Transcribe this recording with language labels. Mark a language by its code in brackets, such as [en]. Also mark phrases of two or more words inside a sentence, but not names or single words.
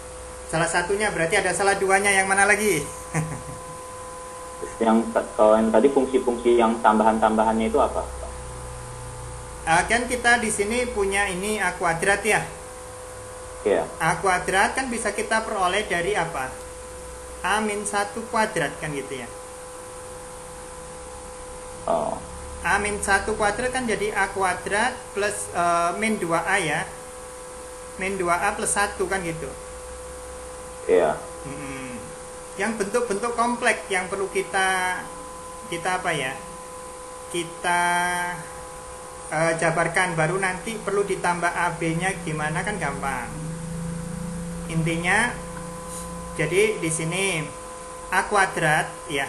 [id] Salah satunya berarti ada salah duanya, yang mana lagi? Kalau yang tadi fungsi-fungsi yang tambahan-tambahannya itu apa? Kan kita di sini punya ini A kuadrat ya. Iya. A kuadrat kan bisa kita peroleh dari apa? A min 1 kuadrat kan gitu ya. Oh. A min 1 kuadrat kan jadi A kuadrat plus min 2A ya. Min 2A plus 1 kan gitu. Iya. Yang bentuk-bentuk kompleks yang perlu kita apa ya? Kita jabarkan, baru nanti perlu ditambah AB-nya gimana kan gampang. Intinya jadi di sini A kuadrat ya.